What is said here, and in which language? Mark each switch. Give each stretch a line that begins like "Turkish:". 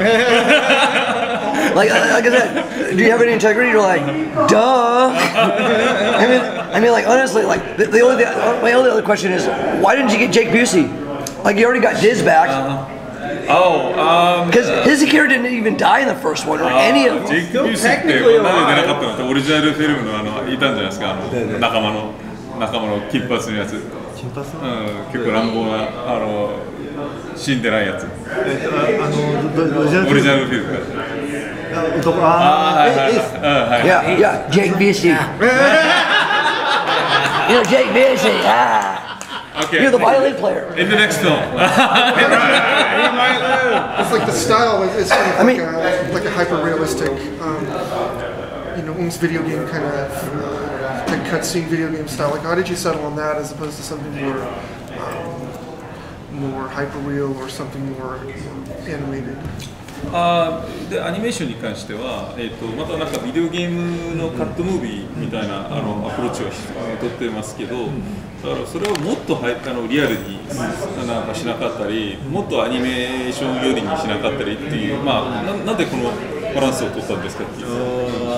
English: like I said, do you have any integrity? You're like, duh. I mean, like honestly, like my only other question is, why didn't you get Jake Busey? Like you already got Diz back. Because his character didn't even die in the first one or any of them.
Japanese: Jake Busey ってなんで出なかったのってオリジナルフィルムのいたんじゃないですか仲間の金髪のやつ、結構乱暴な死んでないやつ、オリジナルフィルムが
English: Yeah, Jake Busey. Jake Busey. Okay. You're the violin player. In the next film. It's like the style is sort of like a hyper-realistic, almost video game kind of like cutscene video game style. Like, how did you settle on that as opposed to something more hyper-real or something more animated?
Japanese: でアニメーションに関しては、またなんかビデオゲームのカットムービーみたいなアプローチをとってますけど、だからそれをもっとリアルになんかしなかったり、もっとアニメーション寄りにしなかったりっていう、なんでこのバランスを取ったんですかっていう。